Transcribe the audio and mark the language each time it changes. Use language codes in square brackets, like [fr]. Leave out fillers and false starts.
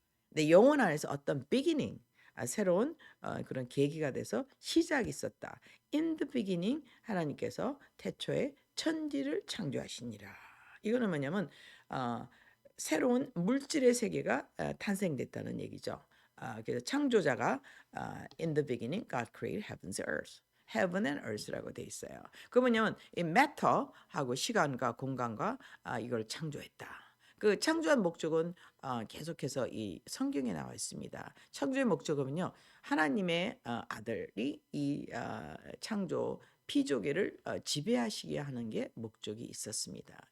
[ko] 근데 영혼 안에서 어떤 beginning, 새로운 그런 계기가 돼서 시작이 있었다. [en] In the beginning [ko] 하나님께서 태초에 천지를 창조하시니라. 이거는 뭐냐면 어, 새로운 물질의 세계가 탄생됐다는 얘기죠. 그래서 창조자가 [en] in the beginning God created heavens and earth. heaven and earth [ko] 라고 돼 있어요. 그 뭐냐면 이 matter하고 시간과 공간과 이걸 창조했다. 그 창조한 목적은 계속해서 이 성경에 나와 있습니다. 창조의 목적은요, 하나님의 아들이 이 창조 피조계를 지배하시게 하는 게 목적이 있었습니다.